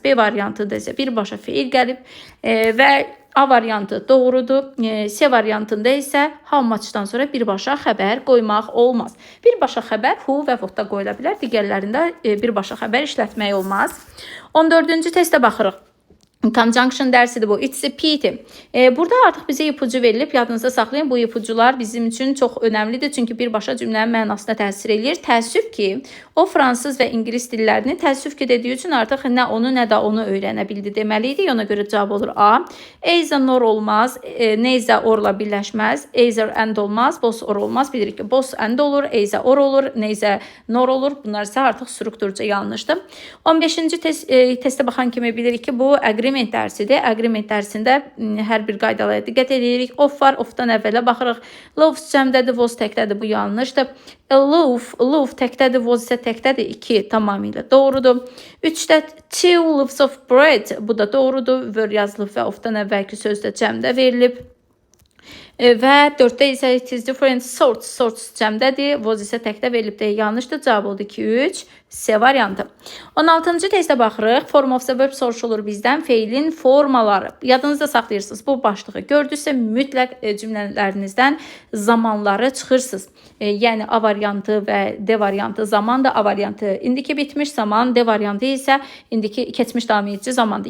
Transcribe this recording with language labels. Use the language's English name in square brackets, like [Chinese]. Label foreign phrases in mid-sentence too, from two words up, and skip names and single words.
[Azerbaijani] B variantı da isə birbaşa feil gəlib və A variantı doğrudur. C variantında isə [English] how muchdan [Azerbaijani] sonra birbaşa xəbər qoymaq olmaz. Birbaşa xəbər who və what da qoyula bilər. Digərlərində birbaşa xəbər işlətmək olmaz. 14-cü testə baxırıq. Conjunction dərsidir bu. [English] It's a pity. [Azerbaijani] Burada artıq bizə ipucu verilib. Yadınızda saxlayın. Bu ipucular bizim üçün çox önəmlidir. Çünki birbaşa cümlənin mənasına təsir eləyir. Təəssüf ki, o fransız və ingilis dillərini təəssüf ki dediyi üçün artıq nə onu, nə də onu öyrənə bildi deməli idi. Ona görə cavab olur A. [English] Either nor [Azerbaijani] olmaz. [English] Neither orla [Azerbaijani] birləşməz. [English] Either and [Azerbaijani] olmaz. [English] Both or [Azerbaijani] olmaz. Bilirik ki, [English] both and [Azerbaijani] olur. [English] Either or [Azerbaijani] olur. [English] Neither nor [Azerbaijani] olur. Bunlar isə artıq strukturca yanlışdır. 15-ci testə baxan kimi bilirik ki, bu agreement dərsidir. Agreement dərsində hər bir qaydalara diqqət edirik. Of var, ofdan əvvələ baxırıq. Loaves cəmdədir, was təkdədir. Bu yanlışdır. A loaf təkdədir, was isə təkdədir. 2 tamamilə doğrudur. 3-də [English] two loaves of bread. [Azerbaijani] Bu da doğrudur. Were yazılıb və ofdan əvvəlki sözdə cəmdə verilib. Və 4-də isə [English] it is different sorts. [Azerbaijani] Sorts cəmdədir. Was isə təkdə verilib də yanlışdır. Cavab oldu 2-3. C variantı. 16-cı testə baxırıq. [English] Form of the verb [Azerbaijani] soruşulur bizdən. Feilin formaları. Yadınızda saxlayırsınız. Bu başlığı gördünüzsə mütləq cümlələrinizdən zamanları çıxırsınız. Yəni A variantı və D variantı zamandır. A variantı indiki bitmiş zaman, D variantı isə indiki keçmiş davam edici zamandır.